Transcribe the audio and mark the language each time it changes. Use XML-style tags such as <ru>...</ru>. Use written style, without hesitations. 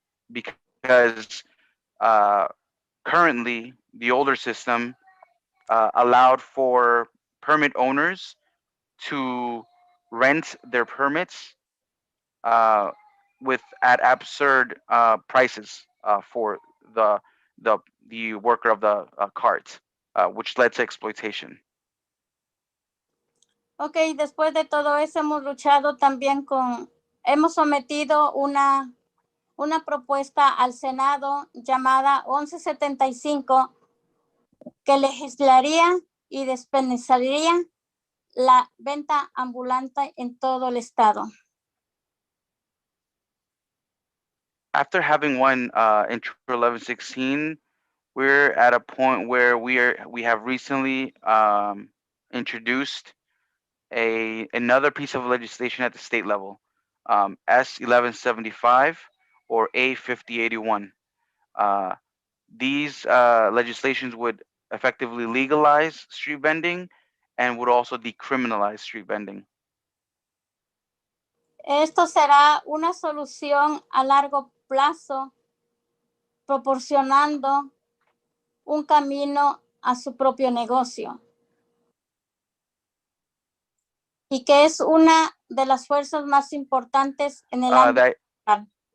<en>because currently the older system allowed for permit owners to rent their permits with at absurd prices for the worker of the cart, which led to exploitation.</en> <es>Ok, después de todo eso hemos luchado también hemos sometido una propuesta al Senado llamada 1175 que legislaría y despenalizaría la venta ambulante en todo el estado.</es> <en>After having won Intro 1116, we're at a point where we have recently introduced another piece of legislation at the state level, S 1175 or A 5081. These legislations would effectively legalize street vending and would also decriminalize street vending.</en> <es>Esto será una solución a largo plazo, proporcionando un camino a su propio negocio. Y que es una de las fuerzas más importantes en el ámbito local.</es>